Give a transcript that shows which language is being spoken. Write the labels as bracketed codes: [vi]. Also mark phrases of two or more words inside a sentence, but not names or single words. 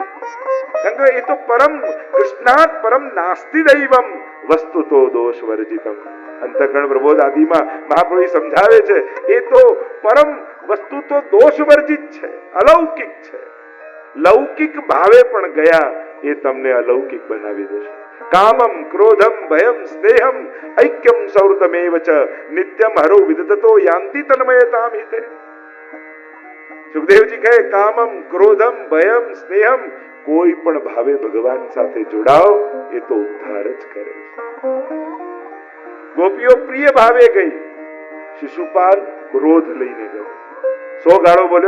[gu] કારણ કે એ તો [sa] परम कृष्णात परम नास्ति दैवम वस्तु तो दोष वर्जितम. [gu] અંતઃકરણ પ્રબોધ આદિમાં મહાપ્રભુ સમજાવે છે, એ તો પરમ વસ્તુ તો દોષ વર્જિત છે, અલૌકિક છે. લૌકિક ભાવે પણ ગયા એ તમને અલૌકિક બનાવી દેશે. [sa] कामम क्रोधम भयम स्नेहम ऐक्यम सौहृदमेव च नित्यम हरो विदधतो यान्ति तन्मयताम हिते. [gu] સુખદેવજી કહે, [sa] कामम क्रोधम भयम स्नेहम, [gu] કોઈ પણ ભાવે ભગવાન સાથે જોડાઓ એ તો ઉદ્ધાર જ કરે છે. ગોપીઓ પ્રિય ભાવે ગઈ, શિશુપાલ ક્રોધ લઈને ગયો, 100 ગાળો બોલ્યો.